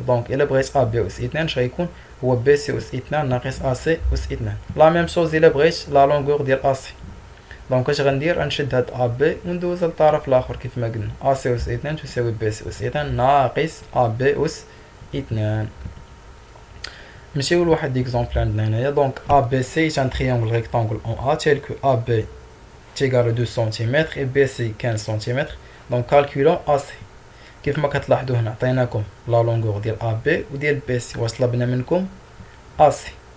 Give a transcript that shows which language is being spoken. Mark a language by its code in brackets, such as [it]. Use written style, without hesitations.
[ar] دونك الا بغيت ا بي اس اثنان اش غيكون؟ هو بي سي اس اثنان ناقص ا سي اس اثنان. لا ميم شوز الا بغيت لا لونغور ديال ا سي، دونك اش غندير؟ غنشد هاد ا بي وندوز للطرف الاخر كيف ما قلنا ا سي اس اثنان تساوي بي سي اس اثنان ناقص ا بي اس اثنان. نمشيو لواحد اكزومبل عندنا هنايا. دونك ا بي سي [fr] est un triangle rectangle en A tel que AB est égal à 2 cm et BC 15 cm. [ar] دونك كالكولون ا سي. كيف ما كتلاحظوا هنا عطيناكم لا لونغور ديال ا بي وديال بي سي، واش طلبنا منكم؟ ا سي.